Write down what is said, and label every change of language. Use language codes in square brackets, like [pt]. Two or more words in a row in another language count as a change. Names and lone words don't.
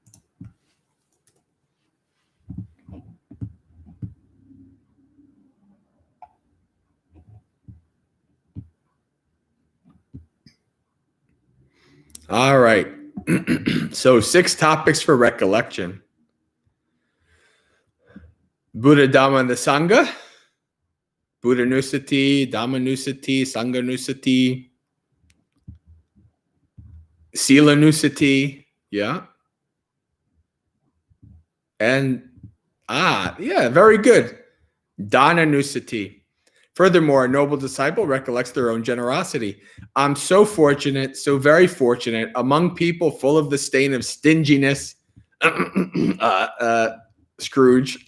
[en] All right. So 6 topics for recollection. Buddha, Dhamma, and the Sangha. [pi] Buddha Nusati, Dhamma Nusati, Sangha Nusati, Sila Nusati. [en] Yeah. And, very good. [pi] Dana Nusati. [en] Furthermore, a noble disciple recollects their own generosity. I'm so fortunate, so very fortunate, among people full of the stain of stinginess, Scrooge.